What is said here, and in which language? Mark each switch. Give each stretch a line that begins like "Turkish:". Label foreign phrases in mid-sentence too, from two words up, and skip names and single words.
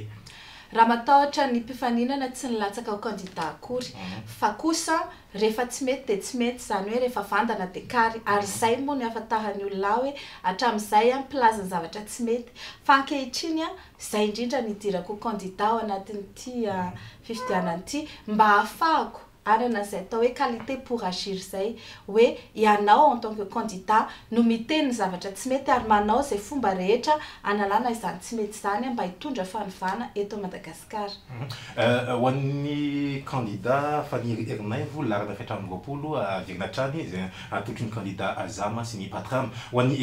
Malagasy: Raha matahotra ny mpifaninana tsy nilatsaka ho candidat akory fa kosa rehefa tsy mety dia tsy mety zany hoe rehefa vandana dia kary ary izay moa ny ahafantarany olona hoe hatramin'izay mpilaza ny zavatra tsy mety fa ankehitriny izay indrindra ny idirako candidat ao anatin'ity fifidianana mba ahafahako arana izay atao hoe
French: qualité pour agir
Malagasy: izay hoe ianao
French: en tant que candidat
Malagasy: no miteny zavatra tsy mety ary manao izay fomba rehetra analana izany tsy mety izany mba hitondra fanovana eto Madagasikara. Ho an'ny candidat Fanny Ernaivo larana fiatramin'ny 20 Virnatrany izay atotry ny candidat Azama sy ny Patram ho an'ny